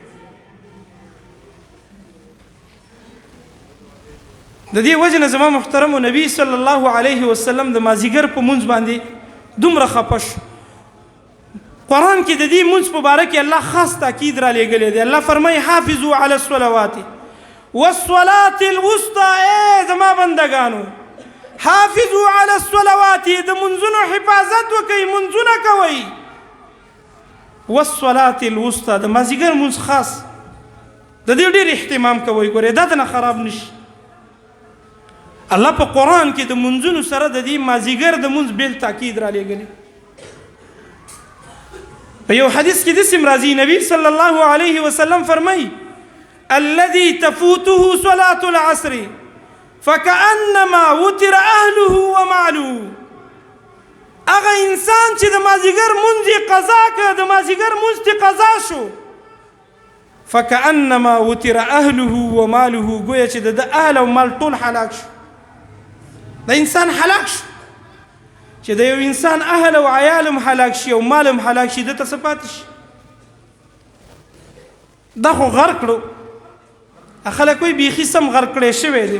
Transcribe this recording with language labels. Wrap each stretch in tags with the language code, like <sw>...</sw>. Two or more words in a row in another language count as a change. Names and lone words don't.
<ps>د دې وجه نه زما محترمو نبی</ps> <ar>صلی الله علیه وسلم</ar> <ps>د مازدیګر په مونځ باندې دومره خفه شو. قرآن کې د دې مونځ په باره کې الله خاص تاکید را لېږلی دی.</ps> <ar>الله فرمایي حافظوا علی الصلوات والصلاة الوسطى.</ar> <ps>ای زما بندګانو،</ps> <ar>حافظوا علی الصلوات،</ar> <ps>د منځونو حفاظت وکئ، منځونه کوئ.</ps> <ar>والصلاة الوسطى،</ar> <ps>د مازدیګر مونځ خاص د دې ډېر اهتمام کوئ. ګورئ دا دنه خراب نشي. الله په قرآن کې د منځونو سره د دې مازدیګر د مونځ بیل تاکید را لېږلی. په یو حدیث کې داسې راځي، نبی</ps> <ar>صلی الله علیه وسلم</ar> <ps>فرمایي</ps> <ar>الذي تفوته صلاة العصر فكأنما وتر أهله وماله.</ar> <ps>هغه انسان چې د مازدیګر مونځ یې قضا کړ، د مازدیګر مونځ ته قضا شو،</ps> <ar>فكأنما وتر أهله وماله،</ar> <ps>گویا چې د اهل او مال ټول هلاک شو. د انسان هلاک شو. چې د یو انسان اهل او عیال هم هلاک شي او مال هم هلاک شي، دته څه پاتې شي؟ دا خو غرق کړو. خلک وایي بیخي سم غرق کړی شوی دی.</ps>